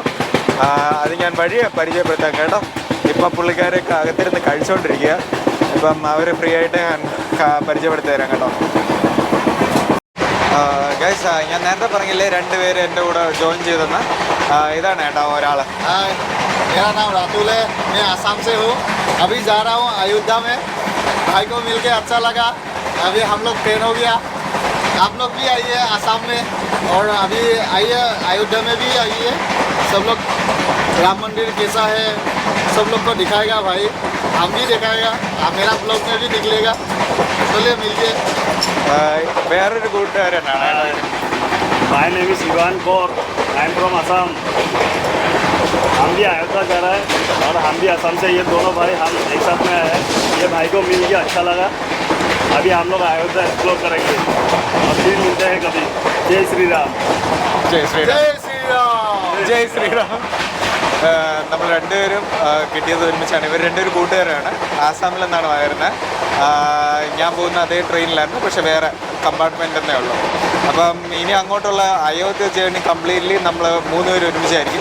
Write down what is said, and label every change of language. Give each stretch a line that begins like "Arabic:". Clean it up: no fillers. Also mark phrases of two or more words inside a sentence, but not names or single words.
Malayalam: അത് ഞാൻ വഴിയെ പരിചയപ്പെടുത്താം കേട്ടോ. ഇപ്പം പുള്ളിക്കാരൊക്കെ അകത്തിരുന്ന് കഴിച്ചുകൊണ്ടിരിക്കുക. ഇപ്പം അവർ ഫ്രീ ആയിട്ട് ഞാൻ പരിചയപ്പെടുത്തി തരാം കേട്ടോ. ഗൈസ്, ഞാൻ നേരത്തെ പറഞ്ഞില്ലേ 2 പേര് എൻ്റെ കൂടെ ജോയിൻ ചെയ്തെന്ന്. ഇതാണ് കേട്ടോ ഒരാൾ.
Hindi: मेरा नाम रातुल है, मैं आसाम से हूँ. अभी जा रहा हूँ अयोध्या में. भाई को मिलके अच्छा लगा. अभी हम लोग ट्रेन हो गया. आप लोग भी आइए आसाम में, और अभी आइए अयोध्या में भी आइए. सब लोग राम मंदिर कैसा है सब लोग को दिखाएगा भाई. हम भी दिखाएगा, मेरा ब्लॉग में भी निकलेगा. चलिए मिलिए.
Malayalam: വേറൊരു കൂട്ടുകാരനാണ്.
English: My name is Ivan Kaur. I am from Assam.
Hindi: हम भी अयोध्या जा रहे हैं और हम भी असम से. ये दोनों भाई हम एक साथ में आए हैं. ये भाई को मिल गया, अच्छा लगा. अभी हम लोग अयोध्या एक्सप्लोर करेंगे और फिर मिलते हैं कभी. जय श्री राम.
Malayalam: ജയ് ശ്രീറാം. നമ്മൾ 2 പേരും കിട്ടിയത് ഒരുമിച്ചാണ്. ഇവർ 2 പേരും കൂട്ടുകാരാണ്. ആസാമിൽ നിന്നാണ് വരുന്നത്. ഞാൻ പോകുന്ന അതേ ട്രെയിനിലായിരുന്നു, പക്ഷെ വേറെ കമ്പാർട്ട്മെൻ്റ് എന്നേ ഉള്ളൂ. അപ്പം ഇനി അങ്ങോട്ടുള്ള അയോധ്യ
English: journey completely
Malayalam: നമ്മൾ 3 പേര് ഒരുമിച്ചായിരിക്കും.